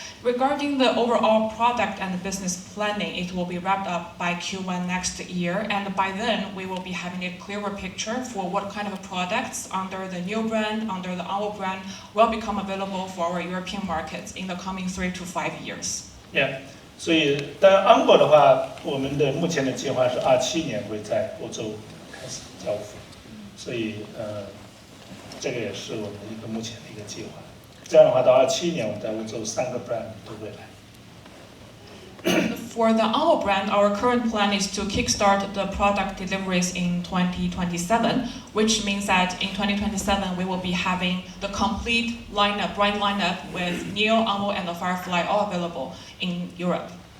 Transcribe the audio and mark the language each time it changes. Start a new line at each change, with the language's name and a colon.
English: Regarding the overall product and business planning, it will be wrapped up by Q1 next year, and by then we will be having a clearer picture for what kind of products under the NIO brand, under the Onvo brand, will become available for our European markets in the coming 3 to 5 years. Yeah.
Chinese: 所以，但 Onvo 的话，我们的目前的计划是27年会在欧洲开始交付，所以这个也是我们一个目前的一个计划。这样的话，到27年，我们在欧洲3个 brand 都会来。
English: For the Onvo brand, our current plan is to kickstart the product deliveries in 2027, which means that in 2027 we will be having the complete lineup, brand lineup with NIO, Onvo, and the Firefly all available in Europe.